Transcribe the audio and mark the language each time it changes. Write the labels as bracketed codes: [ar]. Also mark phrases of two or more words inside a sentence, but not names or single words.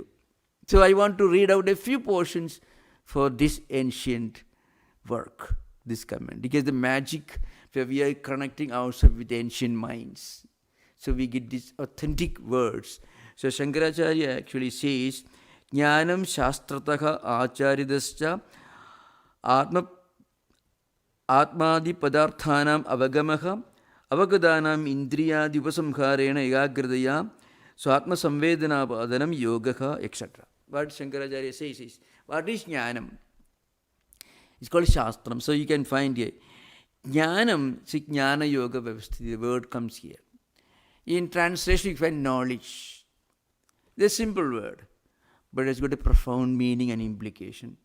[en] So I want to read out a few portions for this ancient work, this comment, because the magic where we are connecting ourselves with ancient minds. So we get these authentic words. So Shankaracharya actually says, [sa] Jnanam Shastrataha Acharidascha Atmadi Padarthanam Avagamaha Avagadanam Indriyadi Upasamharena Egagradaya Swatma Samvedana Badanam Yogaha, [en] etc. What Shankaracharya says is, what is Jnanam? It's called Shastram. So you can find here. [sa] Jnanam, Jnana Yoga Vyavasthiti, [en] the word comes here. In translation, you find knowledge. It's a simple word, but it's got a profound meaning and implication.